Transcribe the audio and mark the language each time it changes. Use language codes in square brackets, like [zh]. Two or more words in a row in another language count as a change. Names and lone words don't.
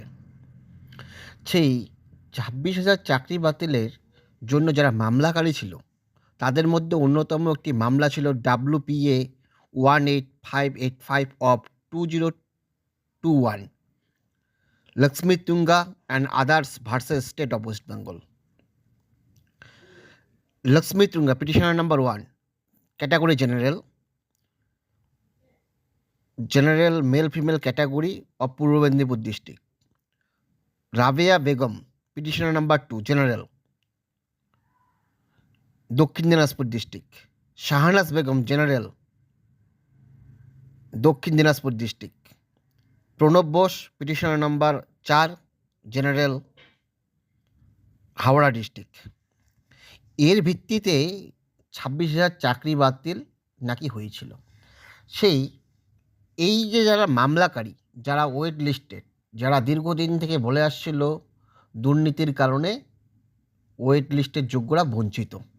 [bn] সেই 26,000 চাকরি বাতিলের জন্য যারা মামলাকারী ছিল তাদের মধ্যে অন্যতম একটি মামলা ছিল WPA 18585 অফ 2021 লক্ষ্মী তুঙ্গা [en] and others versus State of West Bengal. [bn] লক্ষ্মী তুঙ্গা [en] petitioner number [bn] 1, [en] category general male female category of Purbo Mendipur district. Rabia Begum, petitioner number 2, general, Dokhin Dinajpur district. Shahanas Begum, general, Dokhin Dinajpur district. Pranab Bose, petitioner number 4, general, [bn] হাওড়া ডিস্ট্রিক্ট। এর ভিত্তিতে 26,000 চাকরি বাতিল নাকি হয়েছিল। এই যে যারা মামলাকারী, যারা [en] wait listed, [bn] যারা দীর্ঘদিন থেকে বলে আসছিল দুর্নীতির কারণে ওয়েট লিস্টের যোগ্যরা বঞ্চিত,